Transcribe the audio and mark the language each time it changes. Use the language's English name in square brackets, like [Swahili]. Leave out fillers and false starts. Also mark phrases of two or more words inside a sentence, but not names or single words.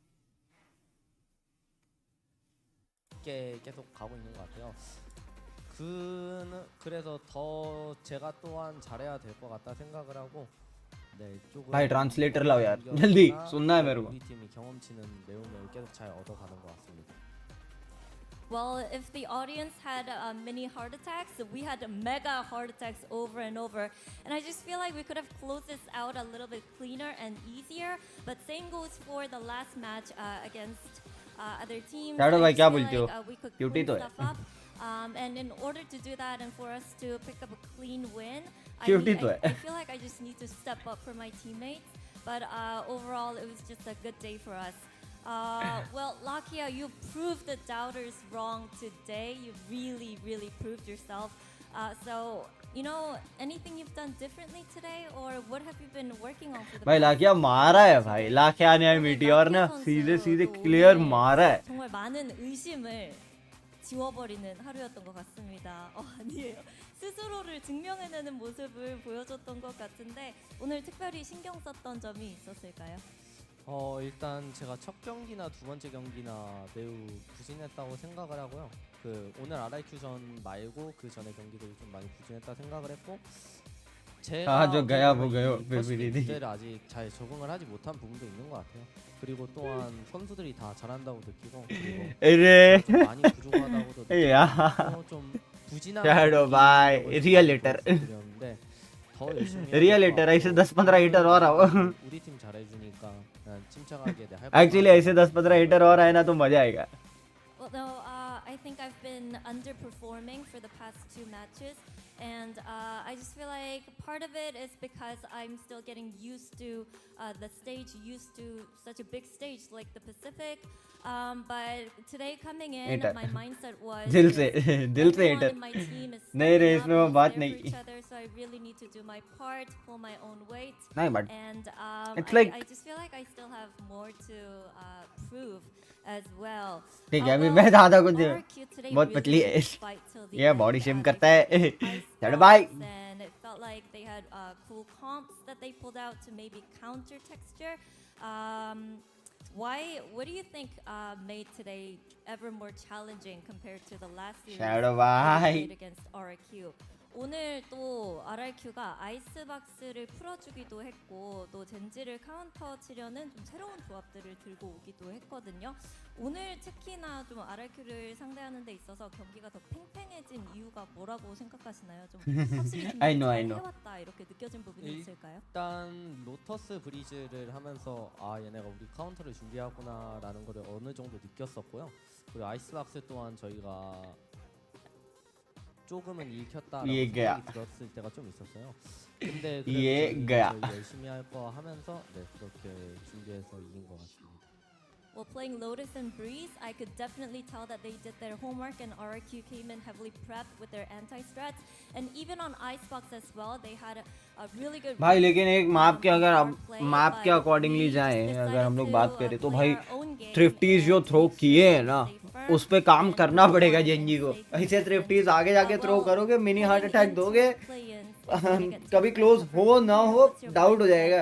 [Korean] 계속 가고 있는 것 같아요. 그래서 더 제가 또한 잘해야 될 것 같다 생각을 하고, 네, 조금 [Hindi] भाई ट्रांसलेटर लाओ यार जल्दी, सुनना है मेरे को. [Korean] 우리 팀이 경험치는 매우 계속 잘 얻어가는 것 같습니다. [English] Well, if the audience had mini heart attacks, we had mega heart attacks over and over. And I just feel like we could have closed this out a little bit cleaner and easier. But same goes for the last match against other teams. Shadow I [Hindi] भाई [English] just [Hindi] क्या [English] feel [Hindi] बोलते हो? [English] like, we could [Hindi] Cutie [English] clean [Hindi] तो है. [English] stuff up. And in order to do that and for us to pick up a clean win, [Hindi] Cutie तो है. [English] I feel like I just need to step up for my teammates. But overall, it was just a good day for us. Well, Lakia, you proved the doubters wrong today. You really proved yourself. So, you know, anything you've done differently today, or what have you been working on for the [Hindi] भाई लाकिया मारा है भाई, लाकिया ने मीटियोर ने सीधे क्लियर मारा है. [Korean] 정말 많은 의심을 지워버리는 하루였던 것 같습니다. 아니에요. 스스로를 증명해내는 모습을 보여줬던 것 같은데 오늘 특별히 신경 썼던 점이 있었을까요? 일단 제가 첫 경기나 두 번째 경기나 매우 부진했다고 생각을 하고요. 오늘 RIQ전 말고 그 전에 경기들이 좀 많이 부진했다 생각을 했고, 제가 [Hindi] जो गया वो गयो [Korean] 무대를 아직 잘 적응을 하지 못한 부분도 있는 것 같아요. 그리고 또한 선수들이 다 잘한다고 느끼고, 그리고 좀 많이 부족하다고도 느끼고, 좀 부진한 [Hindi] Shadow भाई [English] real hitter, [Korean] 더 열심히 [English] real hitter. [Hindi] ऐसे 10-15 हिटर और आओ. [Korean] 우리 팀 잘해주니까 침착하게 할 [Hindi] एक्चुअली ऐसे 10-15 हिटर और आए ना तो मजा आएगा. [English] Well, no, I think I've been underperforming for the past 2 matches, and I just feel like part of it is because I'm still getting used to the stage, used to such a big stage like the Pacific. But today coming in, [Hindi] Hater. [English] my mindset was [Hindi] दिल [English] is [Hindi] से दिल से [English] everyone [Hindi] hater. [English] in my team is [Hindi] नहीं रे, [English] stepping [Hindi] इसमें [English] up, [Hindi] वो [English] is [Hindi] बात [English] there [Hindi] नहीं [English] for [Hindi] की. [English] each other, so I really need to do my part, pull my own weight. [Hindi] नहीं, but [English] And it's like- I just feel like I still have more to prove as well. [Hindi] ठीक है, अभी [English] Well, [Hindi] मैं ज़्यादा कुछ [English] RQ today [Hindi] बहुत [English] really [Hindi] पतली [English] did [Hindi] है. [English] fight till the [Hindi] ये [English] end. body shame They [Hindi] करता है. [English] fought ice [Hindi] चढ़ [English] box, [Hindi] भाई. [English] and it felt like they had cool comps that they pulled out to maybe counter texture. What do you think made today ever more challenging compared to the last series [Hindi] Shadow [English] that we [Hindi] bye. [English] played against RQ? [Korean] 오늘 또 RRQ가 아이스박스를 풀어주기도 했고 또 젠지를 카운터 치려는 좀 새로운 조합들을 들고 오기도 했거든요. 오늘 특히나 좀 RRQ를 상대하는 데 있어서 경기가 더 팽팽해진 이유가 뭐라고 생각하시나요? 좀 확실히 좀 [English] I know. [Korean] 해왔다 이렇게 느껴진 부분이 있을까요? 일단 로터스 브리즈를 하면서 아 얘네가 우리 카운터를 준비하구나라는 거를 어느 정도 느꼈었고요. 그리고 아이스박스 또한 저희가 조금은 읽혔다라고 [Hindi] ये गया. [Korean] 생각이 들었을 때가 좀 있었어요. 근데 [Hindi] ये [Korean] 그래도 [Hindi] गया. [Korean] 저희 열심히 할 거 하면서 네 그렇게 준비해서 이긴 것 같습니다. [English] Well, playing Lotus and Breeze, I could definitely tell that they did their homework, and RRQ came in heavily prepped with their anti-strats. And even on Icebox as well, they had a really good... [Hindi] भाई लेकिन एक मैप के अगर अब मैप के अकॉर्डिंगली जाएं, अगर हम लोग बात करें तो भाई थ्रिफ्टीज जो थ्रो किए हैं ना, उस पे काम करना पड़ेगा जेंजी को. ऐसे थ्रिफ्टीज आगे जाके थ्रो करोगे, [English] mini heart attack [Hindi] दोगे, कभी क्लोज हो ना हो डाउट हो जाएगा.